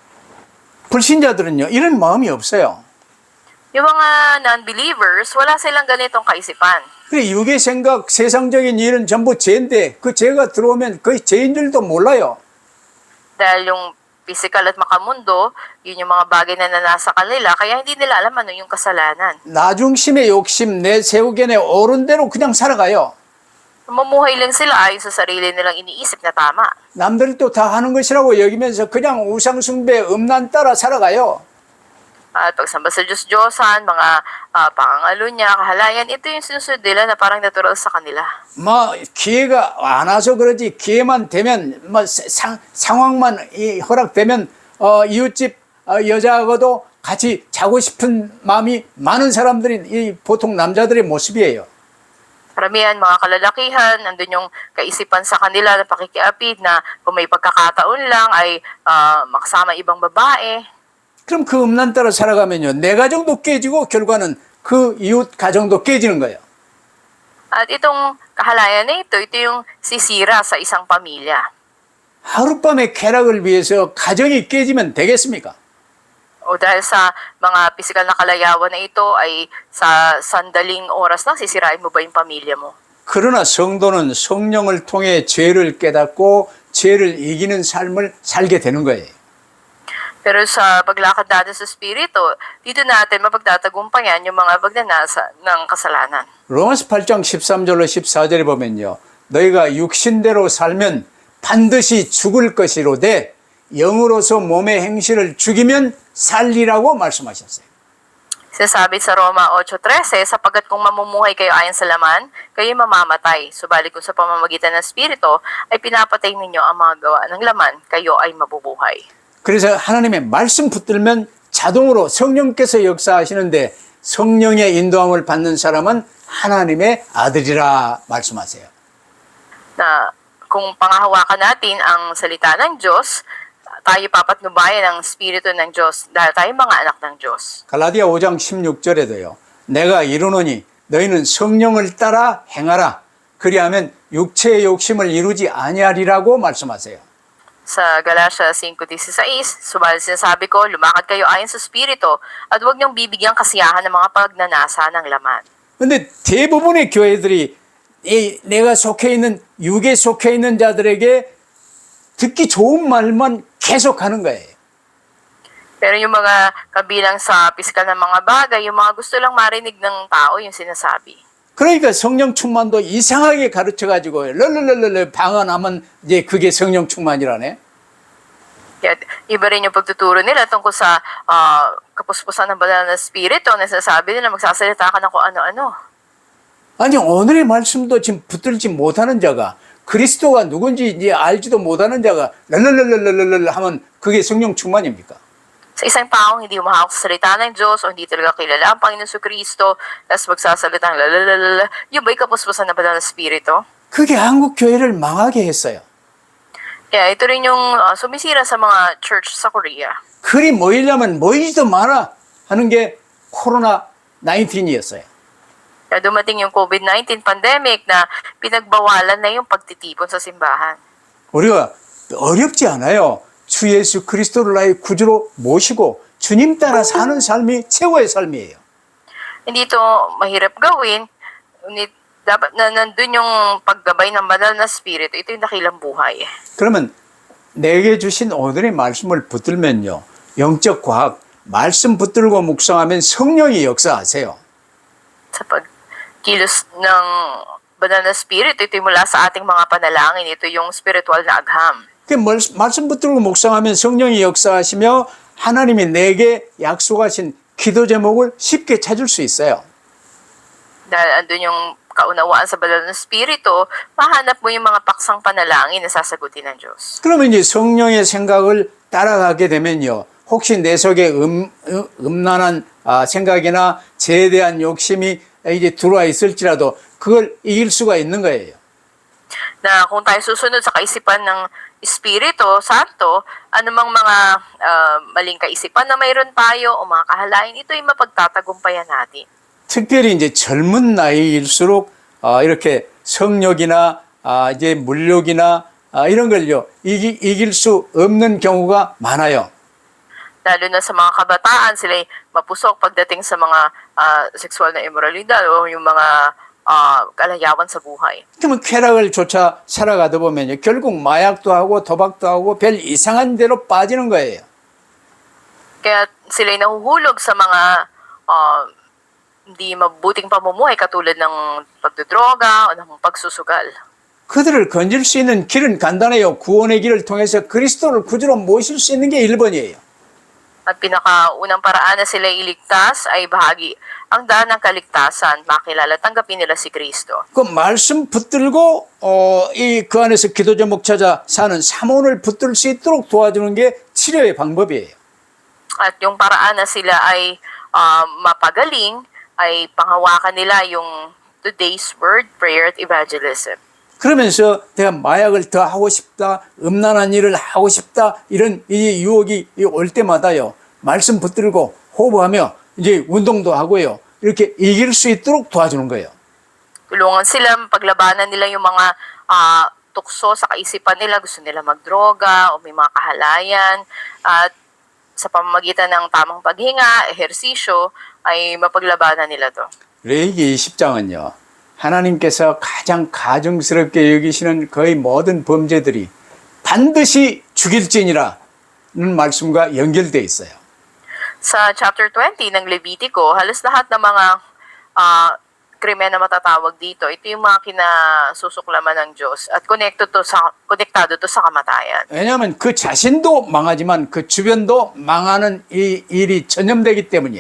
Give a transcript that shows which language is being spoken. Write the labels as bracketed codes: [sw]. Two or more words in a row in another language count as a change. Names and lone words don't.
[ko] 불신자들은요, 이런 마음이 없어요. [tl] Yung mga non-believers, wala silang ganitong kaisipan. [ko] 그래, 육의 생각, 세상적인 일은 전부 죄인데 그 죄가 들어오면 거의 죄인 줄도 몰라요. [tl] Dahil yung physical at makamundo, yun yung mga bagay na nasa kanila, kaya hindi nila alam ano yung kasalanan. [ko] 나 중심의 욕심, 내 세우견에 옳은 대로 그냥 살아가요. [tl] Mamuhay lang sila ayon sa sarili nilang iniisip na tama. [ko] 남들도 다 하는 것이라고 여기면서 그냥 우상숭배, 음란 따라 살아가요. [tl] At pagsamba sa Diyos-Diyosan, mga pangangalo niya, kahalayan, ito yung sinusunod nila na parang natural sa kanila. [ko] 뭐 기회가 안 와서 그러지 기회만 되면 뭐 상황만 허락되면 이웃집 여자하고도 같이 자고 싶은 마음이 많은 사람들이 이 보통 남자들의 모습이에요. [tl] Karamihan, mga kalalakihan, nandun yung kaisipan sa kanila na pakikiapid na kung may pagkakataon lang ay makasama ibang babae. [ko] 그럼 그 음란 따라 살아가면요. 내 가정도 깨지고 결과는 그 이웃 가정도 깨지는 거예요. [tl] At itong kahalayan na ito yung sisira sa isang pamilya. [ko] 하룻밤의 쾌락을 위해서 가정이 깨지면 되겠습니까? [tl] O dahil sa mga pisikal na kalayawan na ito ay sa sandaling oras lang, sisirain mo ba yung pamilya mo? [ko] 그러나 성도는 성령을 통해 죄를 깨닫고 죄를 이기는 삶을 살게 되는 거예요. [tl] Pero sa paglakad natin sa Espiritu, dito natin mapagtatagumpayan yung mga pagnanasa ng kasalanan. [ko] 로마서 8장 13절로 14절에 보면요. 너희가 육신대로 살면 반드시 죽을 것이로되 영으로서 몸의 행실을 죽이면 살리라고 말씀하셨어요. [tl] Sinasabi sa Roma 8:13, sapagkat kung mamumuhay kayo ayon sa laman, kayo mamamatay. Subalit kung sa pamamagitan ng Espiritu ay pinapatay ninyo ang mga gawa ng laman, kayo ay mabubuhay. [ko] 그래서 하나님의 말씀 붙들면 자동으로 성령께서 역사하시는데 성령의 인도함을 받는 사람은 하나님의 아들이라 말씀하세요. [tl] Na kung pangahawakan natin ang salita ng Diyos, tayo papatnubayan ang Espiritu ng Diyos dahil tayo mga anak ng Diyos. [ko] 갈라디아 5장 16절에도요. 내가 이르노니 너희는 성령을 따라 행하라. 그리하면 육체의 욕심을 이루지 아니하리라고 말씀하세요. [tl] Sa Galatia 5:16, subalit sinasabi ko, lumakad kayo ayon sa Espiritu at huwag niyong bibigyang kasiyahan ng mga pagnanasa ng laman. [ko] 근데 대부분의 교회들이 내가 속해 있는 육에 속해 있는 자들에게 듣기 좋은 말만 계속 하는 거예요. [tl] Pero yung mga kabilang sa pisikal na mga bagay, yung mga gusto lang marinig ng tao yung sinasabi. [ko] 그러니까 성령 충만도 이상하게 가르쳐 가지고 럴럴럴럴 방언하면 이제 그게 성령 충만이라네. [tl] Kaya iba rin yung pagtuturo nila tungkol sa kapuspusan ng banal na Espiritu na sinasabi nila magsasalita ka na kung ano-ano. [ko] 아니 오늘의 말씀도 지금 붙들지 못하는 자가 그리스도가 누군지 이제 알지도 못하는 자가 랄랄랄랄랄랄 하면 그게 성령 충만입니까? [tl] Sa isang taong hindi umahawak sa salita ng Diyos o hindi talaga kilala ang Panginoon sa Kristo, tapos magsasalita ng lalalala, yun ba'y kapuspusan ng banal na Espiritu? [ko] 그게 한국 교회를 망하게 했어요. [tl] Kaya ito rin yung sumisira sa mga church sa Korea. [ko] 그리 모이려면 모이지도 마라 하는 게 코로나 19이었어요. [tl] Kaya dumating yung COVID-19 pandemic na pinagbawalan na yung pagtitipon sa simbahan. [ko] 우리가 어렵지 않아요. 주 예수 그리스도를 나의 구주로 모시고 주님 따라 사는 삶이 최고의 삶이에요. [tl] Hindi ito mahirap gawin, ngunit dapat na nandun yung paggabay ng banal na Espiritu, ito yung dakilang buhay. [ko] 그러면 내게 주신 오늘의 말씀을 붙들면요. 영적 과학, 말씀 붙들고 묵상하면 성령이 역사하세요. [tl] Sa pagkilos ng banal na Espiritu, ito yung mula sa ating mga panalangin, ito yung spiritual na agham. [ko] 그 말씀 붙들고 묵상하면 성령이 역사하시며 하나님이 내게 약속하신 기도 제목을 쉽게 찾을 수 있어요. [tl] Dahil andun yung kaunawaan sa banal na Espiritu, mahanap mo yung mga paksang panalangin na sasagutin ng Diyos. [ko] 그러면 이제 성령의 생각을 따라가게 되면요. 혹시 내 속에 음란한 생각이나 죄에 대한 욕심이 이제 들어와 있을지라도 그걸 이길 수가 있는 거예요. [tl] Na kung tayo susunod sa kaisipan ng Espiritu Santo, anumang mga maling kaisipan na mayroon tayo o mga kahalayan, ito yung mapagtatagumpayan natin. [ko] 특별히 이제 젊은 나이일수록 이렇게 성욕이나 이제 물욕이나 이런 걸요 이길 수 없는 경우가 많아요. [tl] Lalo na sa mga kabataan, sila'y mapusok pagdating sa mga sexual na immoralidad o yung mga kalayawan sa buhay. [ko] 그러면 쾌락을 쫓아 살아가다 보면요 결국 마약도 하고 도박도 하고 별 이상한 데로 빠지는 거예요. [tl] Kaya sila'y nahuhulog sa mga hindi mabuting pamumuhay katulad ng pagdodroga o ng pagsusugal. [ko] 그들을 건질 수 있는 길은 간단해요. 구원의 길을 통해서 그리스도를 구주로 모실 수 있는 게 1번이에요. [tl] At pinakaunang paraan na sila iligtas ay bahagi ang daan ng kaligtasan, makilala, tanggapin nila si Kristo. [ko] 그 말씀 붙들고 그 안에서 기도 제목 찾아 사는 삼원을 붙들 수 있도록 도와주는 게 치료의 방법이에요. [tl] At yung paraan na sila ay mapagaling ay panghawakan nila yung [en] today's word, prayer [tl] at evangelism. [ko] 그러면서 내가 마약을 더 하고 싶다, 음란한 일을 하고 싶다 이런 이 유혹이 올 때마다요 말씀 붙들고 호흡하며 이제 운동도 하고요 이렇게 이길 수 있도록 도와주는 거예요. [tl] Tulungan sila, paglabanan nila yung mga tukso sa kaisipan nila, gusto nila magdroga o may mga kahalayan, at sa pamamagitan ng tamang paghinga, ehersisyo, ay mapaglabanan nila to. [ko] 레위기 20장은요 하나님께서 가장 가증스럽게 여기시는 거의 모든 범죄들이 반드시 죽일지니라 말씀과 연결되어 있어요. [tl] Sa chapter 20 ng Levitico, halos lahat ng mga krimen na matatawag dito, ito yung mga kinasusuklaman ng Diyos at konektado to sa kamatayan. [ko] 왜냐하면 그 자신도 망하지만 그 주변도 망하는 이 일이 전염되기 때문이에요.